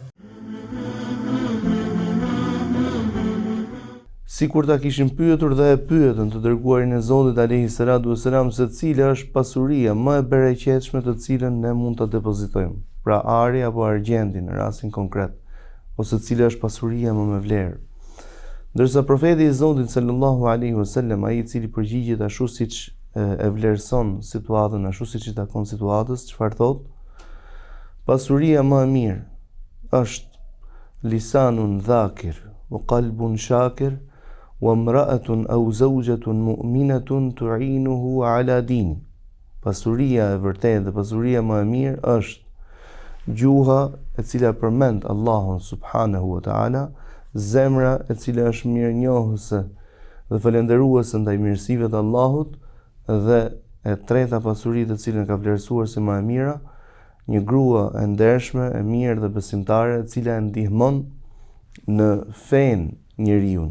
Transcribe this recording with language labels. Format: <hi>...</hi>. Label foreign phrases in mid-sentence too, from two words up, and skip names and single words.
<sq>si kur ta kishin pyetur dhe e pyetën të dërguarin e Zotit</sq> <ar>عليه الصلاة والسلام</ar> <sq>se cila është pasuria më e bereqetshme të cilën ne mund ta depozitojmë, pra ari apo argjendi në rastin konkret, ose cila është pasuria më me vlerë. Ndërsa profeti i Zotit</sq> <ar>صلى الله عليه وسلم,</ar> <sq>ai i cili përgjigjet ashtu siç e vlerëson situatën, ashtu siç i takon situatës, çfarë thotë? Pasuria më e mirë është</sq> <ar>لسان ذاكر وقلب شاكر وامرأة أو زوجة مؤمنة تعينه على دينه.</ar> <sq>Pasuria e vërtetë dhe pasuria më e mirë është gjuha e cila përmend Allahun</sq> <ar>سبحانه وتعالى,</ar> <sq>zemra e cila është mirënjohëse dhe falënderuese ndaj mirësive të Allahut, dhe e treta pasuria të cilën ka vlerësuar si më e mira, një grua e ndershme, e mirë dhe besimtare, e cila e ndihmon në fen njeriu.</sq>